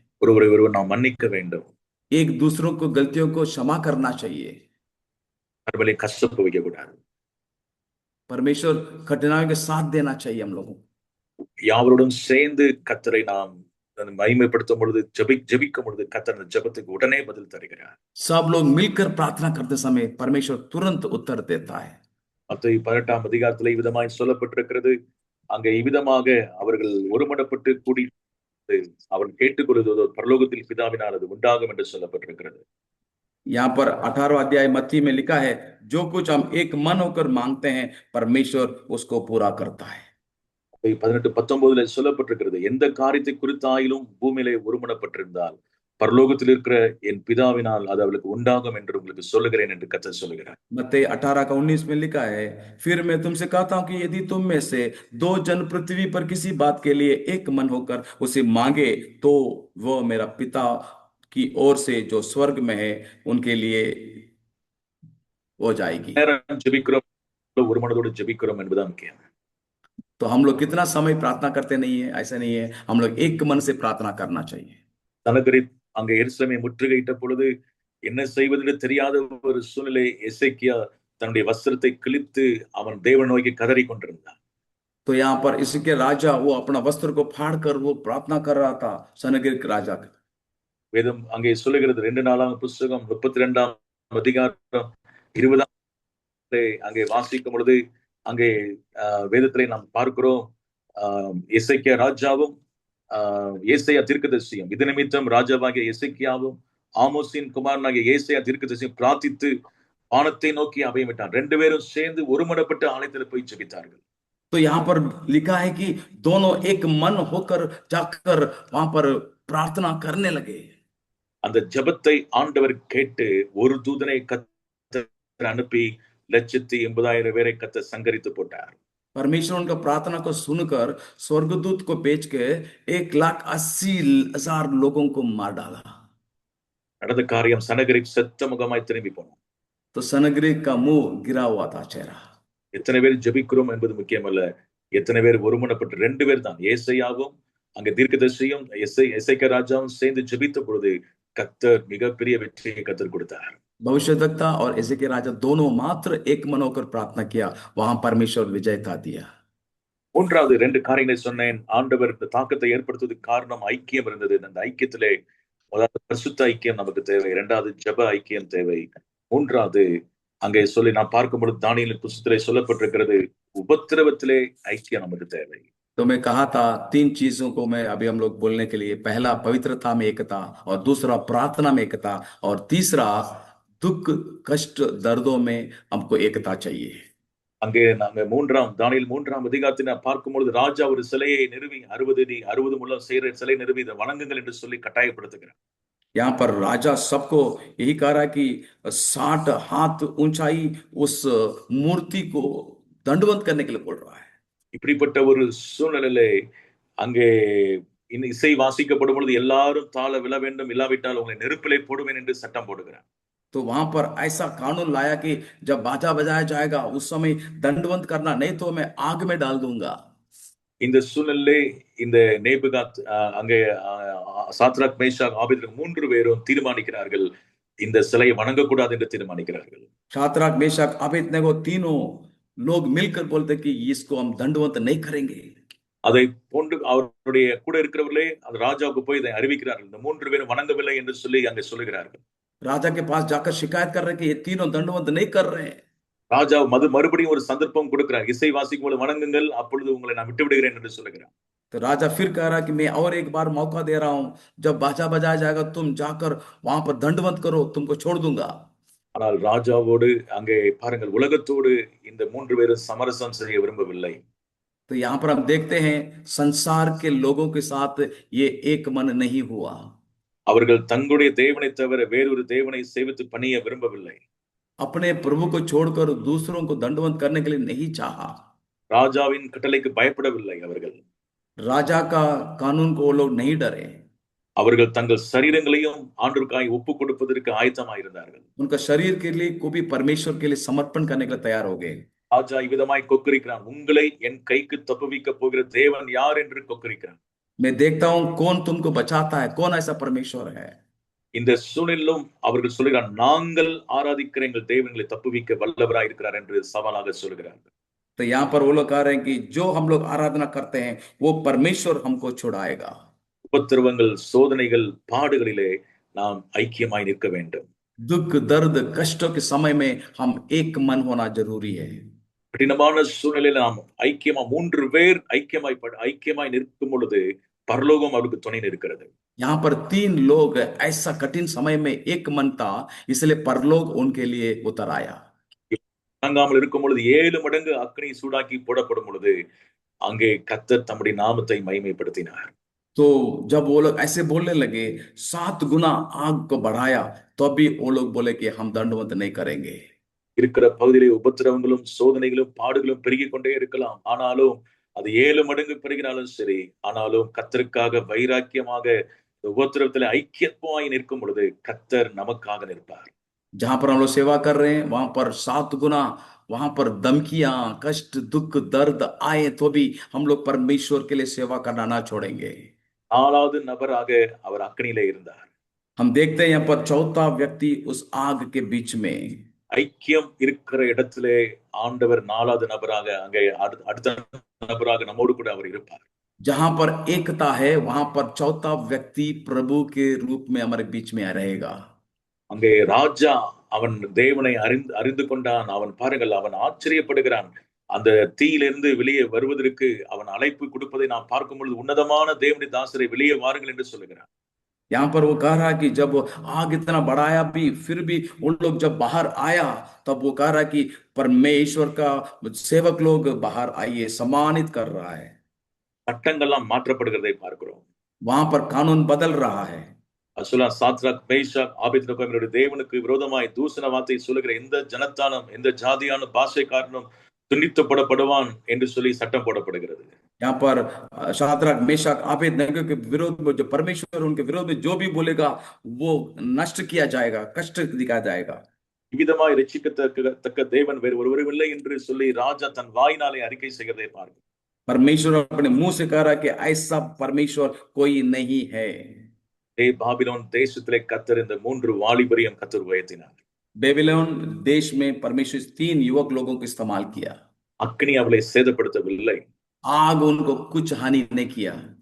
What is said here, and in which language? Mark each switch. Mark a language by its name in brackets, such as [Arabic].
[Tamil] ஒருவரை ஒருவர் நாம் மன்னிக்க வேண்டும். [Hindi] एक दूसरों को गलतियों को क्षमा करना चाहिए। [Tamil] மறுபடி கஷ்டப்ப வைக்க கூடாது. [Hindi] परमेश्वर कठिनाइयों के साथ देना चाहिए हम लोगों को। [Tamil] யாவரோடும் சேர்ந்து கர்த்தரை நாம் மகிமைப்படுத்தும் பொழுது ஜெபிக்கும் பொழுது கர்த்தர் அந்த ஜெபத்துக்கு உடனே பதில் தருகிறார். [Hindi] सब लोग मिलकर प्रार्थना करते समय परमेश्वर तुरंत उत्तर देता है। [Tamil] மத்தேயு 18ஆம் அதிகாரத்திலே இவ்விதமாய் சொல்லப்பட்டிருக்கிறது. அங்கே இவ்விதமாக அவர்கள் ஒருமனப்பட்டு கூடி அவன் கேட்டுக்கொள்வதோ பரலோகத்தில் பிதாவினால் அது உண்டாகும் என்று சொல்லப்பட்டிருக்கிறது. [Hindi] यहाँ पर 18वां अध्याय मत्ती में लिखा है, जो कुछ हम एक मन होकर मांगते हैं परमेश्वर उसको पूरा करता है। [Tamil] 18-19 சொல்லப்பட்டிருக்கிறது, எந்த காரியத்தை குறித்தாயிலும் பூமியிலே ஒருமனப்பட்டிருந்தால் பரலோகத்தில் இருக்கிற என் பிதாவினால் அது அவளுக்கு உண்டாகும் என்று உங்களுக்கு சொல்லுகிறேன் என்று கர்த்தர் சொல்லுகிறார். [Hindi] मत्ती 18 का 19 में लिखा है, फिर मैं तुमसे कहता हूं कि यदि तुम में से दो जन पृथ्वी पर किसी बात के लिए एक मन होकर उसे मांगे तो वो मेरा पिता की ओर से जो स्वर्ग में है उनके लिए हो जाएगी। [Tamil] நேரம் ஜெபிக்கிறோம், ஒரு மனதோடு ஜெபிக்கிறோம் என்பதுதான் முக்கியம். [Hindi] तो हम लोग कितना समय प्रार्थना करते नहीं है, ऐसा नहीं है, हम लोग एक मन से प्रार्थना करना चाहिए। [Tamil] சனகரிப் அங்கே எருசலேமை முற்றுகையிட்ட பொழுது என்ன செய்வதென்று தெரியாத ஒரு சூழ்நிலை எசேக்கியா தன்னுடைய வஸ்திரத்தை கிழித்து அவன் தேவன் நோக்கி கதறி கொண்டிருந்தான். [Hindi] तो यहाँ पर इसके राजा वो अपना वस्त्र को फाड़ कर वो प्रार्थना कर रहा था, सनगरिक राजा। [Tamil] வேதம் அங்கே சொல்லுகிறது 2 நாளாகம புஸ்தகம் 32ஆம் அதிகாரம் 20ஆம் அங்கே வாசிக்கும் பொழுது அங்கே வேதத்திலே நாம் பார்க்கிறோம், எசேக்கியா ராஜாவும் ஏசாயா தீர்க்கதரிசியும் இது நிமித்தம் ராஜாவாகிய எசேக்கியாவும் ஆமோசின் குமாரனாகிய ஏசாயா தீர்க்கதரிசியும் பிரார்த்தித்து வானத்தை நோக்கி அபயமிட்டான். 2 பேரும் சேர்ந்து ஒருமனப்பட்டு ஆலயத்தில் போய் ஜெபித்தார்கள். [Hindi] तो यहाँ पर लिखा है कि दोनों एक मन होकर जाकर वहां पर प्रार्थना करने लगे। [Tamil] அந்த ஜெபத்தை ஆண்டவர் கேட்டு ஒரு தூதனை கர்த்தர் அனுப்பி 180,000 பேரை கர்த்தர் சங்கரித்து போட்டார். [Hindi] परमेश्वर उनका प्रार्थना को सुनकर स्वर्गदूत को भेज के 1,80,000 लोगों को मार डाला। [Tamil] நடந்த காரியம் சனகரிப் செத்த முகமாய் திரும்பி போனான். [Hindi] तो सनगरिक का मुंह गिरा हुआ था, चेहरा। [Tamil] எத்தனை பேர் ஜெபிக்கிறோம் என்பது முக்கியமல்ல, எத்தனை பேர் ஒருமனப்பட்டு 2 பேர் தான், ஏசாயாவும் அங்கே தீர்க்கதரிசியும் எசேக்கியா ராஜாவும் சேர்ந்து ஜெபித்த பொழுது கர்த்தர் மிகப்பெரிய வெற்றியை கர்த்தர் கொடுத்தார். [Hindi] भविष्यद्वक्ता और एजेकिया राजा दोनों मात्र एक मन होकर प्रार्थना किया, वहां परमेश्वर विजयता दिया। [Tamil] மூன்றாவது 2 காரியங்களை சொன்னேன். ஆண்டவர் இந்த தாக்கத்தை ஏற்படுத்துவதற்கு காரணம் ஐக்கியம் இருந்தது. அந்த ஐக்கியத்திலே முதலாவது பரிசுத்த ஐக்கியம் நமக்கு தேவை, 2வது ஜெப ஐக்கியம் தேவை, 3வது அங்கே சொல்லி நாம் பார்க்கும்போது தானியேலின் புஸ்தகத்திலே சொல்லப்பட்டிருக்கிறது, உபத்திரவத்திலே ஐக்கியம் நமக்கு தேவை. [Hindi] तो मैं कहा था 3 चीजों को मैं अभी हम लोग बोलने के लिए, पहला पवित्रता में एकता, और दूसरा प्रार्थना में एकता, और तीसरा दुख कष्ट दर्दों में हमको एकता चाहिए। [Tamil] அங்கே நாங்க தானியேல் 3ஆம் அதிகாரத்தை நான் பார்க்கும்பொழுது ராஜா ஒரு சிலையை நிறுவி 60 முழம் செய்கிற சிலை நிறுவி இதை வணங்குங்கள் என்று சொல்லி கட்டாயப்படுத்துகிறார். [Hindi] यहाँ पर राजा सबको यही कह रहा है कि 60 हाथ ऊंचाई उस मूर्ति को दंडवत करने के लिए बोल रहा है। [Tamil] இப்படிப்பட்ட ஒரு சூழ்நிலையிலே அங்கே இசை வாசிக்கப்படும் பொழுது எல்லாரும் தாழ விழ வேண்டும், இல்லாவிட்டால் உங்களை நெருப்பிலே போடுவேன் என்று சட்டம் போடுகிறார். [Hindi] तो वहां पर ऐसा कानून लाया कि जब बाजा बजाया जाएगा उस समय दंडवत करना, नहीं तो मैं आग में डाल दूंगा। [Tamil] இந்த சூழ்நிலை இந்த நேபுகாத் அங்கே சாத்ராக் மேஷாக் ஆபேத்நேகோ 3 பேரும் தீர்மானிக்கிறார்கள், இந்த சிலையை வணங்கக்கூடாது என்று தீர்மானிக்கிறார்கள். [Hindi] शाद्राक मेशक अबेदनेगो तीनों लोग मिलकर बोलते कि इसको हम दंडवत नहीं करेंगे। [Tamil] அதை போன்று அவருடைய கூட இருக்கிறவர்களே அந்த ராஜாவுக்கு போய் இதை அறிவிக்கிறார்கள், இந்த 3 பேரும் வணங்கவில்லை என்று சொல்லி அங்கே சொல்லுகிறார்கள். [Hindi] राजा के पास जाकर शिकायत कर रहे कि ये तीनों दंडवत नहीं कर रहे हैं। [Tamil] ராஜா மறுபடியும் ஒரு சந்தர்ப்பம் கொடுக்கிறார், இசை வாசிக்கும் போது வணங்குங்கள், அப்பொழுது உங்களை நான் விட்டு விடுகிறேன் என்று சொல்லுகிறார். [Hindi] तो राजा फिर कह रहा कि मैं और एक बार मौका दे रहा हूं, जब बाजा बजाया जाएगा तुम जाकर वहां पर दंडवत करो, तुमको छोड़ दूंगा। [Tamil] ஆனால் ராஜாவோடு அங்கே பாருங்கள், உலகத்தோடு இந்த 3 பேரும் சமரசம் செய்ய விரும்பவில்லை. [Hindi] तो यहाँ पर हम देखते हैं संसार के लोगों के साथ ये एक मन नहीं हुआ। [Tamil] அவர்கள் தங்களுடைய தேவனை தவிர வேறொரு தேவனை சேவித்து பணிய விரும்பவில்லை. [Hindi] अपने प्रभु को छोड़कर दूसरों को दंडवत करने के लिए नहीं चाहा। [Tamil] ராஜாவின் கட்டளைக்கு பயப்படவில்லை அவர்கள். [Hindi] राजा का कानून को वो लोग नहीं डरे। [Tamil] அவர்கள் தங்கள் சரீரங்களையும் ஆண்டவருக்காய் ஒப்பு கொடுப்பதற்கு ஆயத்தமாயிருந்தார்கள். [Hindi] उनका शरीर के लिए को भी परमेश्वर के लिए समर्पण करने के लिए तैयार हो गए। [Tamil] ராஜா இவ்விதமாய் கொக்கரிக்கிறான், உங்களை என் கைக்கு தப்புவிக்க போகிற தேவன் யார் என்று கொக்கரிக்கிறான். [Hindi] मैं देखता हूं कौन तुमको बचाता है, कौन ऐसा परमेश्वर है। [Tamil] இந்த சூழ்நிலையிலும் அவர்கள் சொல்கிறார், நாங்கள் ஆராதிக்கிற எங்கள் தேவன்களை தப்புவிக்க வல்லவராய் இருக்கிறார் என்று சவாலாக சொல்கிறார்கள். [Hindi] तो यहाँ पर वो लोग कह रहे हैं कि जो हम लोग आराधना करते हैं वो परमेश्वर हमको छुड़ाएगा। [Tamil] உபத்திரவங்கள், சோதனைகள், பாடுகளிலே நாம் ஐக்கியமாய் நிற்க வேண்டும். [Hindi] दुख दर्द कष्टों के समय में हम एक मन होना जरूरी है। [Tamil] கடினமான சூழ்நிலையில நாம் ஐக்கியமா 3 பேர் ஐக்கியமாய் நிற்கும் பொழுது பரலோகம் அவருக்கு துணை நிற்கிறது. [Hindi] यहाँ पर 3 लोग ऐसा कठिन समय में एक मन था, इसलिए परलोक उनके लिए उतर आया। [Tamil] தாங்காமல் இருக்கும் பொழுது 7 மடங்கு அக்கினி சூடாக்கி போடப்படும் பொழுது அங்கே கர்த்தர் தம்முடைய நாமத்தை மகிமைப்படுத்தினார். [Hindi] तो जब वो लोग ऐसे बोलने लगे, 7 गुना आग को बढ़ाया, तो भी वो लोग बोले कि हम दंडवत नहीं करेंगे। [Tamil] இருக்கிற பகுதியிலே உபத்திரவங்களும், சோதனைகளும், பாடுகளும் பெருகிக் கொண்டே இருக்கலாம். ஆனாலும் அது 7 மடங்கு பெருகினாலும் சரி, ஆனாலும் கர்த்தருக்காக வைராக்கியமாக உபத்திரவத்திலே ஐக்கியமாய் நிற்கும் பொழுது கர்த்தர் நமக்காக நிற்பார். [Hindi] जहां पर हम लोग सेवा कर रहे हैं वहां पर 7 गुना वहां पर धमकियां, कष्ट, दुख, दर्द आए तो भी हम लोग परमेश्वर के लिए सेवा करना ना छोड़ेंगे। [Tamil] 4வது நபராக அவர் அக்கினியிலே இருந்தார். [Hindi] हम देखते हैं यहाँ पर चौथा व्यक्ति उस आग के बीच में, [Tamil] ஐக்கியம் இருக்கிற இடத்திலே ஆண்டவர் 4வது நபராக அங்கே அடுத்த நபராக நம்மோடு கூட அவர் இருப்பார். [Hindi] जहां पर एकता है वहां पर चौथा व्यक्ति प्रभु के रूप में हमारे बीच में रहेगा। [Tamil] அங்கே ராஜா அவன் தேவனை அறிந்து கொண்டான். அவன் பாருங்கள், அவன் ஆச்சரியப்படுகிறான். அந்த தீயிலிருந்து வெளியே வருவதற்கு அவன் அழைப்பு கொடுப்பதை நாம் பார்க்கும் பொழுது உன்னதமான தேவனுடைய தாசரை வெளியே வாருங்கள் என்று சொல்லுகிறான். [Hindi] यहाँ पर वो कह रहा है कि जब आग इतना बढ़ाया भी फिर भी उन लोग जब बाहर आया, तब वो कह रहा है कि परमेश्वर का सेवक लोग बाहर आइए, सम्मानित कर रहा है। [Tamil] சட்டங்கள்லாம் மாற்றப்படுகிறதை பார்க்கிறோம். [Hindi] वहां पर कानून बदल रहा है। [Tamil] அசுலா, சாத்ராக், மேஷாக், ஆபேத்நேகோ என்னுடைய தேவனுக்கு விரோதமாய் தூசண வார்த்தை சொல்லுகிற எந்த ஜனத்தானும், எந்த ஜாதியான பாஷைக்காரனும் துண்டித்துப்படப்படுவான் என்று சொல்லி சட்டம் போடப்படுகிறது. [Hindi] यहाँ पर शाद्रक, मेशक, आबेदनगो के विरोध में जो परमेश्वर उनके विरोध में जो भी बोलेगा वो नष्ट किया जाएगा, कष्ट दिखाया जाएगा। [Tamil] இவ்விதமாய் ரட்சிக்கத்தக்க தேவன் வேறு ஒருவரும் இல்லை என்று சொல்லி ராஜா தன் வாயினாலே அறிக்கை செய்கிறதை பார்க்கும். [Hindi] परमेश्वर अपने मुंह से कह रहा है कि ऐसा परमेश्वर कोई नहीं है। [Tamil] பாபிலோன் தேசத்திலே கர்த்தர் இந்த 3 வாலிபரையும் கர்த்தர் உயர்த்தினார். [Hindi] बेबीलोन देश में परमेश्वर 3 युवक लोगों को इस्तेमाल किया। [Tamil] அக்கினி அவளை சேதப்படுத்தவில்லை. [Hindi] आग उनको कुछ हानि नहीं किया।